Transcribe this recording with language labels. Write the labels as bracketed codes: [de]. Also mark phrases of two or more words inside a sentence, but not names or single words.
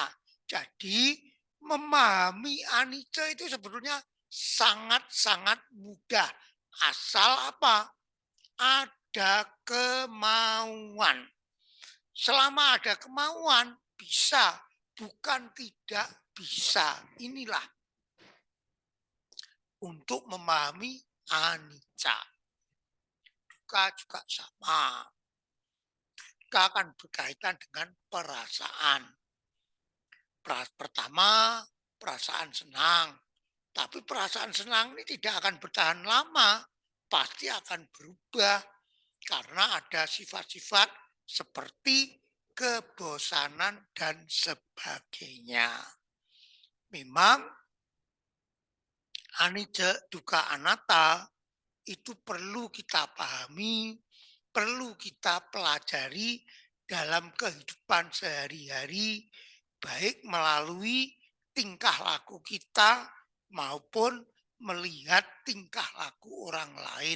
[id] Jadi memahami anicca itu sebetulnya sangat-sangat mudah. Asal apa? Ada kemauan. Selama ada kemauan, bisa. Bukan tidak bisa. Inilah untuk memahami anicca. Dukkha juga sama. Dukkha akan berkaitan dengan perasaan. Pertama, perasaan senang. Tapi perasaan senang ini tidak akan bertahan lama. Pasti akan berubah. Karena ada sifat-sifat seperti kebosanan dan sebagainya. Memang [pi] anicca, dukkha, anatta [id] itu perlu kita pahami, perlu kita pelajari dalam kehidupan sehari-hari, baik melalui tingkah laku kita maupun melihat tingkah laku orang lain.